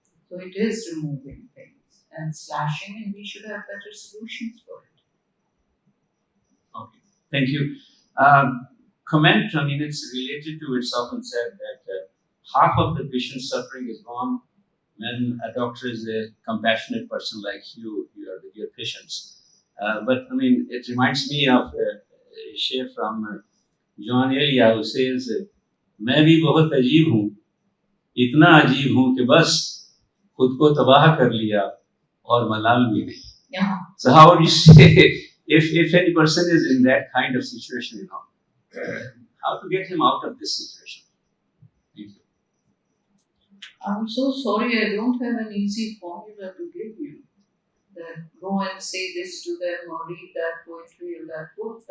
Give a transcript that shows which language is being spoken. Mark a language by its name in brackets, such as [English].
[English] So it is removing things and slashing, and we should have better solutions for it. Okay, thank you. Comment, I mean, it's related to, it's often said that half of the patient suffering is gone when a doctor is a compassionate person like you are with your patients. But I mean, it reminds me of a share from John Elia who says, [Hindi] मैं भी बहुत अजीब हूँ, इतना अजीब हूँ कि बस खुद को तबाह कर लिया और मलाल भी नहीं. [English] Yeah. So how would you say, if any person is in that kind of situation, how to get him out of this situation? Thank you. I'm so sorry, I don't have an easy formula to give you. That go and say this to them or read that poetry or that book.